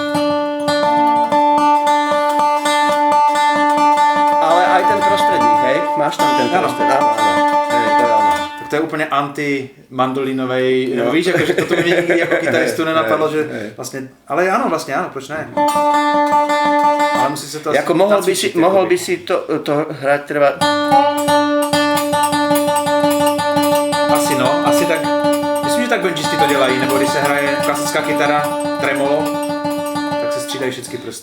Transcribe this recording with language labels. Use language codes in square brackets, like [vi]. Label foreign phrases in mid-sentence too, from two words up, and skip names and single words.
[sk] Ale aj ten prostredník, hej? Máš tam ten prostredník? Áno. Hej, to je ono. [cs] Tak to je úplně anti-mandolinovej, no. Víš, jakože toto by mě nikdy jako kytaristu nenapadlo, že vlastně, ale ano, vlastně ano, proč ne? Ale musí se to... [sk] Jako mohol by si to hrať treba... [cs] Asi tak, myslím, že tak benchisti to dělají, nebo když se hraje klasická kytara, tremolo, tak se střídají všechny prsty.